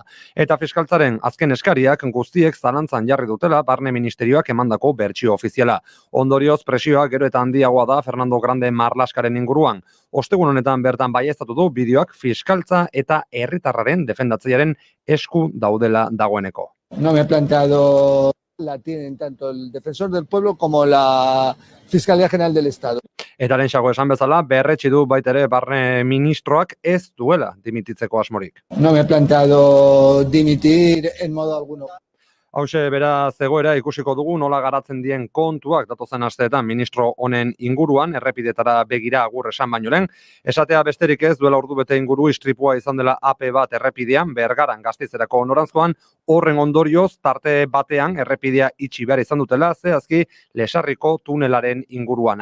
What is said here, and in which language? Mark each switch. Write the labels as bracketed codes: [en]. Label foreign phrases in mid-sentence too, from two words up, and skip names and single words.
[eu] Eta fiskaltzaren azken eskariak guztiek zalantzan jarri dutela barne ministerioak emandako bertsio ofiziala. Ondorioz presioa gero eta handiagoa da Fernando Grande Marlaskaren inguruan. Ostegun honetan bertan baieztatu du bideoak fiskaltza eta herritarraren defendatzailearen esku daudela dagoeneko. [es] No me he planteado, la tienen tanto el defensor del pueblo como la Fiscalía General del Estado. [eu] Eta lehentxeago esan bezala, berretsi du baitere barne ministroak ez duela dimititzeko asmorik. [es] No me he planteado dimitir en modo alguno. [eu] Hauxe beraz egoera ikusiko dugu nola garatzen dien kontuak datozen asteetan ministro honen inguruan, errepidetara begira agur esan baino lehen. Esatea besterik ez duela ordubete inguru istripua izan dela AP bat errepidean, Bergaran Gasteizerako noranzkoan, horren ondorioz tarte batean errepidea itxi behar izan dutela, zehazki Lesarriko tunelaren inguruan.